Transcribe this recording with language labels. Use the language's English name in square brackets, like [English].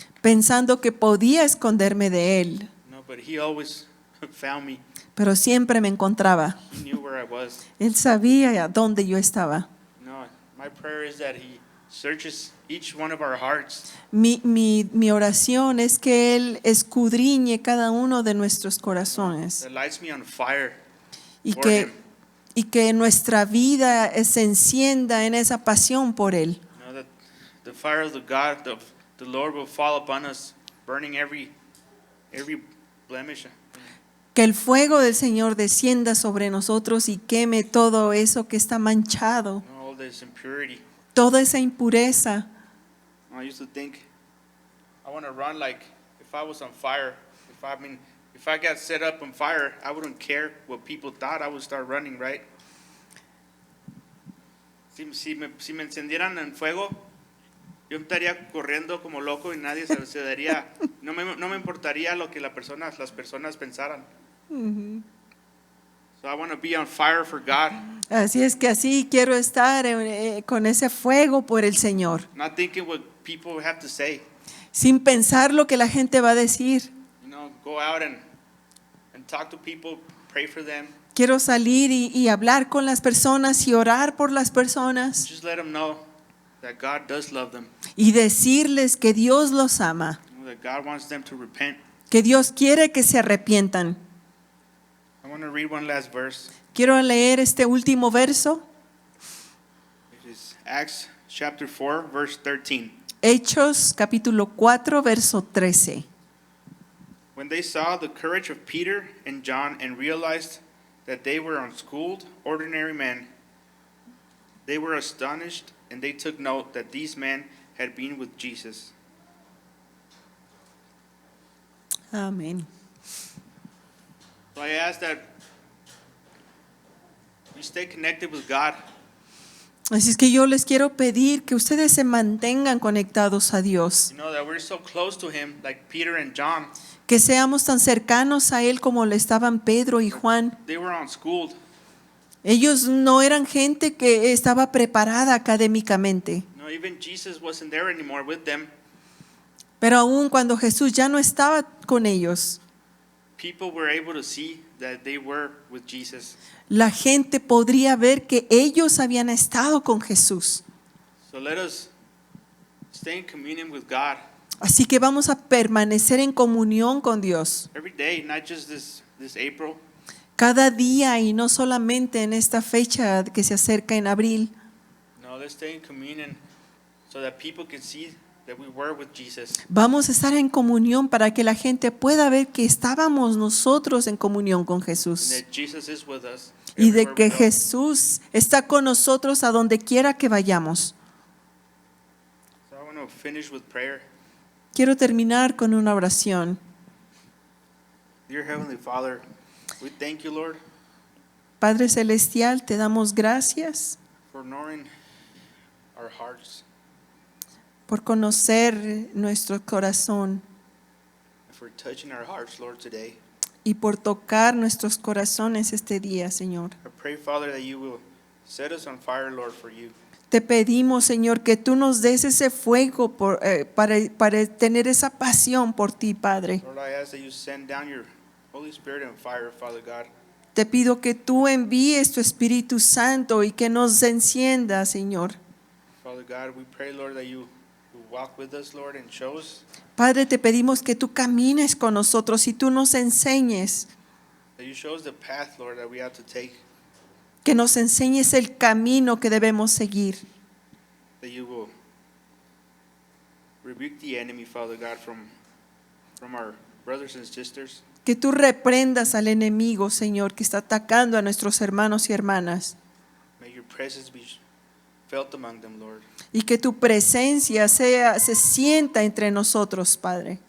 [Spanish] pensando que podía esconderme de Él, [English] No, but He always found me. [Spanish] pero siempre me encontraba. [English] He knew where I was. [Spanish] Él sabía dónde yo estaba. [English] No, my prayer is that He searches each one of our hearts. [Spanish] Mi oración es que Él escudriñe cada uno de nuestros corazones [English] That lights me on fire [Spanish] y [English] for Him. [Spanish] que nuestra vida se encienda en esa pasión por Él. [English] You know, that the fire of the Lord will fall upon us, burning every blemish [Spanish] Que el fuego del Señor descienda sobre nosotros y queme todo eso que está manchado, [English] all this impurity. [Spanish] toda esa impureza. [English] I used to think I want to run like if I was on fire. If I got set up on fire, I wouldn't care what people thought. I would start running, right? [Spanish] Si me encendieran en fuego, yo estaría corriendo como loco y nadie se daría, no me importaría lo que las personas pensaran. [English] So I want to be on fire for God, [Spanish] Así es que así quiero estar con ese fuego por el Señor, [English] not thinking what people have to say. [Spanish] sin pensar lo que la gente va a decir. [English] You know, go out and talk to people, pray for them. [Spanish] Quiero salir y hablar con las personas y orar por las personas [English] Just let them know that God does love them, [Spanish] y decirles que Dios los ama, [English] that God wants them to repent. [Spanish] que Dios quiere que se arrepientan. [English] I want to read one last verse. [Spanish] Quiero leer este último verso, [English] It is Acts chapter 4, verse 13. [Spanish] Hechos capítulo 4, verso 13. [English] When they saw the courage of Peter and John and realized that they were unschooled, ordinary men, they were astonished and they took note that these men had been with Jesus. [Spanish] Amén. [English] So I ask that we stay connected with God. [Spanish] Así es que yo les quiero pedir que ustedes se mantengan conectados a Dios, [English] You know, that we're so close to Him, like Peter and John. [Spanish] que seamos tan cercanos a Él como lo estaban Pedro y Juan. [English] They were unschooled. [Spanish] Ellos no eran gente que estaba preparada académicamente, [English] You know, even Jesus wasn't there anymore with them. [Spanish] pero aún cuando Jesús ya no estaba con ellos, [English] People were able to see that they were with Jesus. [Spanish] la gente podría ver que ellos habían estado con Jesús. [English] So let us stay in communion with God [Spanish] Así que vamos a permanecer en comunión con Dios [English] every day, not just this April. [Spanish] cada día y no solamente en esta fecha que se acerca en abril. [English] No, let's stay in communion so that people can see that we were with Jesus. [Spanish] Vamos a estar en comunión para que la gente pueda ver que estábamos nosotros en comunión con [English] And [Spanish] Jesús [English] that Jesus is with us. [Spanish] y de [English] everywhere [Spanish] que [English] we go. [Spanish] Jesús está con nosotros a donde quiera que vayamos. [English] So I want to finish with prayer. [Spanish] Quiero terminar con una oración. [English] Dear Heavenly Father, we thank you, Lord, [Spanish] Padre Celestial, te damos gracias [English] for knowing our hearts [Spanish] por conocer nuestro corazón [English] and for touching our hearts, Lord, today. [Spanish] y por tocar nuestros corazones este día, Señor. [English] I pray, Father, that you will set us on fire, Lord, for you. [Spanish] Te pedimos, Señor, que tú nos des ese fuego para tener esa pasión por ti, Padre. [English] Lord, I ask that you send down your Holy Spirit and fire, Father God. [Spanish] Te pido que tú envíes tu Espíritu Santo y que nos encienda, Señor. [English] Father God, we pray, Lord, that you walk with us, Lord, and show us, [Spanish] Padre, te pedimos que tú camines con nosotros y tú nos enseñes, [English] that you show us the path, Lord, that we have to take, [Spanish] que nos enseñes el camino que debemos seguir. [English] that you will rebuke the enemy, Father God, from our brothers and sisters. [Spanish] Que tú reprendas al enemigo, Señor, que está atacando a nuestros hermanos y hermanas. [English] May your presence be felt among them, Lord. [Spanish] Y que tu presencia se sienta entre nosotros, Padre.